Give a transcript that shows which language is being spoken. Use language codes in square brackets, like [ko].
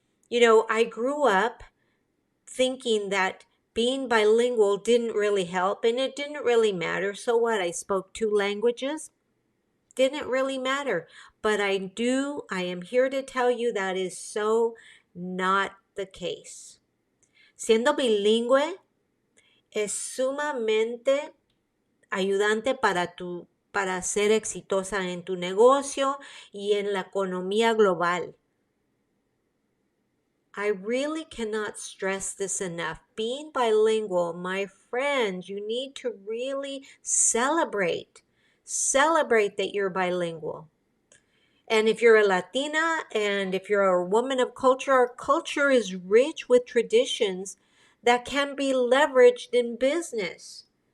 [en] I grew up thinking that being bilingual didn't really help and it didn't really matter. So what? I spoke 2 languages. Didn't really matter. But I am here to tell you that is so not the case. [es] Siendo bilingüe es sumamente ayudante para ser exitosa en tu negocio y en la economía global. [en] I really cannot stress this enough. Being bilingual, my friends, you need to really celebrate. Celebrate that you're bilingual. And if you're a Latina and if you're a woman of culture, our culture is rich with traditions that can be leveraged in business.